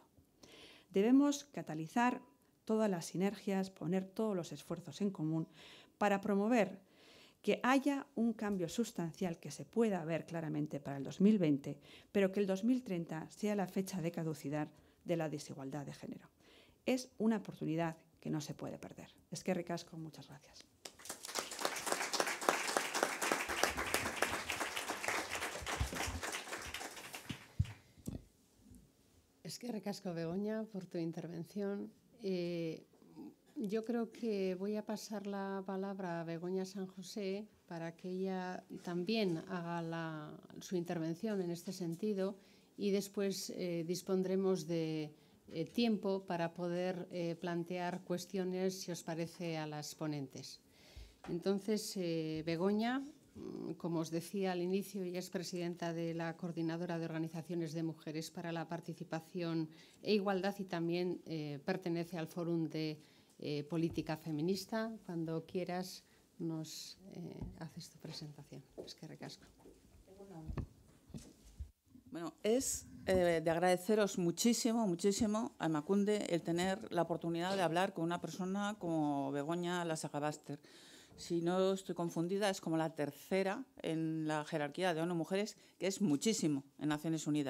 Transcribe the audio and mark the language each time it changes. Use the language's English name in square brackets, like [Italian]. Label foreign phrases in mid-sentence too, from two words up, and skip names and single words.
[Spanish] Debemos catalizar todas las sinergias, poner todos los esfuerzos en común para promover que haya un cambio sustancial que se pueda ver claramente para el 2020, pero que el 2030 sea la fecha de caducidad de la desigualdad de género. Es una oportunidad que no se puede perder. [Basque] Eskerrik asko, [Spanish] muchas gracias. [Basque] Eskerrik asko, Begoña, [Spanish] por tu intervención. Yo creo que voy a pasar la palabra a Begoña San José para que ella también haga su intervención en este sentido y después dispondremos de tiempo para poder plantear cuestiones, si os parece, a las ponentes. Entonces, Begoña, como os decía al inicio, ella es presidenta de la Coordinadora de Organizaciones de Mujeres para la Participación e Igualdad y también pertenece al Fórum de Política Feminista. Cuando quieras nos haces tu presentación. [Basque] Eskerrik asko. [Spanish] Bueno, es de agradeceros muchísimo, muchísimo a Emakunde el tener la oportunidad de hablar con una persona como Begoña Lasagabaster. Si no estoy confundida, es como la tercera en la jerarquía de ONU Mujeres, que es muchísimo en Naciones Unidas.